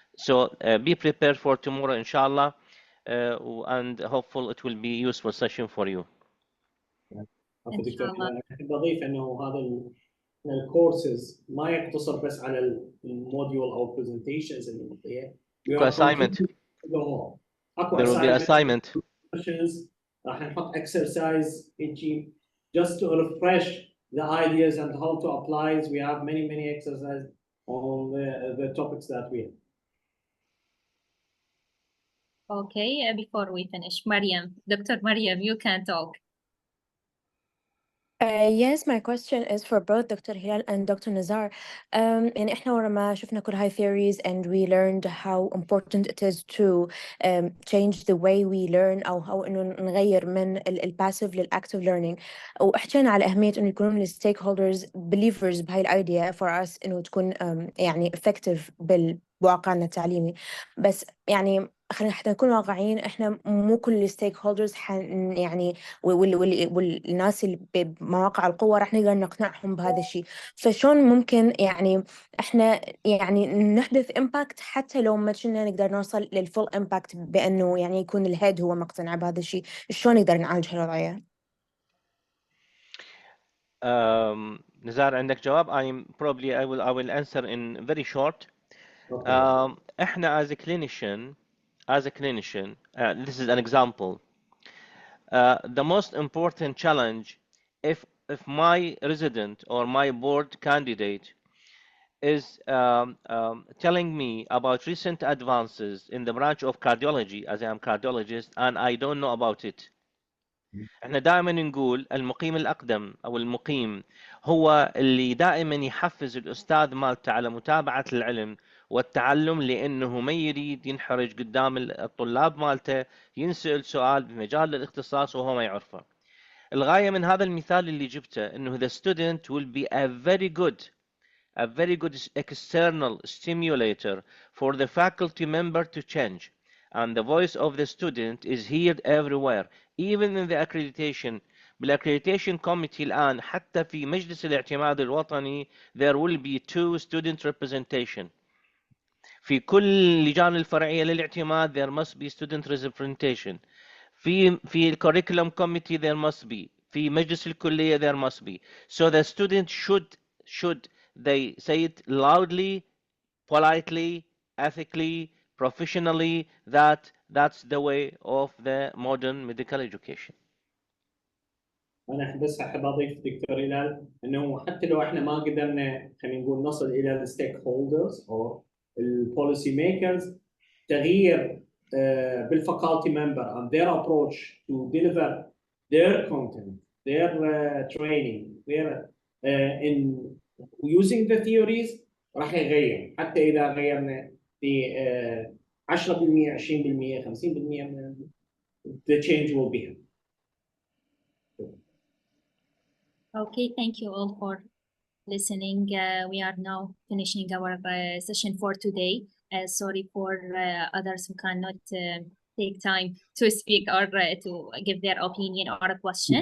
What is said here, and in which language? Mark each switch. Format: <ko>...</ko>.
<en>So be prepared for tomorrow, inshallah, and hopeful it will be useful session for you.</en> <ar>عفوا دكتور هلال، أحب أضيف أنه هذا الكورسز ما يقتصر بس على الموديول أو presentations اللي نعطيها.</ar> <en>assignment. There will be assignment.</en> <ar>راح نحط</ar> <en>exercise</en> <ar>هيجي</ar> <en>just to refresh the ideas and how to apply. We have many exercises on the topics that we have. Okay, before we finish, Mariam, Dr. Mariam, you can talk. Yes, my question is for both Dr. Hilal and Dr. Nazar.</en> <ar>يعني إحنا ورا ما شفنا كل هاي</ar> <en>theories and we learned how important it is to change the way we learn</en> <ar>أو</ar> <en>how</en> <ar>إنه نغير من</ar> <en>passive للactive learning.</en> <ar>وحكينا على أهمية إنه يكونون</ar> <en>stakeholders believers</en> <ar>بهاي الidea</ar> <en>for us</en> <ar>إنه تكون يعني</ar> <en>effective</en> <ar>بواقعنا التعليمي. بس يعني خلينا حتى نكون واقعيين، احنا مو كل الستيك هولدرز يعني والناس اللي بمواقع القوة راح نقدر نقنعهم بهذا الشيء. فشون ممكن يعني احنا يعني نحدث امباكت حتى لو ما كنا نقدر نوصل للفول امباكت بانه يعني يكون الهيد هو مقتنع بهذا الشيء؟ شلون نقدر نعالج هالوضعية؟ نزار عندك جواب؟</ar> <en>I will answer in very short.</en> <ar>احنا</ar> <en>as a clinician, this is an example. The most important challenge, if my resident or my board candidate is telling me about recent advances in the branch of cardiology, as I am cardiologist, and I don't know about it.</en> <ar>احنا دائما نقول المقيم الأقدم أو المقيم هو اللي دائما يحفز الأستاذ مالته على متابعة العلم والتعلم، لأنه ما يريد ينحرج قدام الطلاب مالته ينسأل سؤال بمجال الاختصاص وهو ما يعرفه. الغاية من هذا المثال اللي جبته إنه</ar> <en>the student will be a very good external stimulator for the faculty member to change, and the voice of the student is heard everywhere, even in the accreditation.</en> <ar>بالاccreditation committee الآن حتى في مجلس الاعتماد الوطني</ar> <en>there will be 2 student representation.</en> <ar>في كل اللجان الفرعية للاعتماد</ar> <en>there must be student representation.</en> <ar>في</ar> <en>curriculum committee there must be.</en> <ar>في مجلس الكلية</ar> <en>there must be. So the student should they say it loudly, politely, ethically, professionally, that's the way of the modern medical education.</en> <ar>أنا بس أحب أضيف دكتور هلال إنه حتى لو إحنا ما قدرنا خلينا نقول نصل إلى الستيك هولدرز أو البوليسي ميكرز، تغيير بالفاكولتي ممبر</ar> <en>and their approach to deliver their content, their training, their in using the theories</en> <ar>راح يغير. حتى إذا غيرنا في</ar> <en>10% 20% 50%</en> <ar>من</ar> <en>the change will be here. Okay, thank you all for listening. We are now finishing our session for today. Sorry for others who cannot take time to speak or to give their opinion or a question.</en>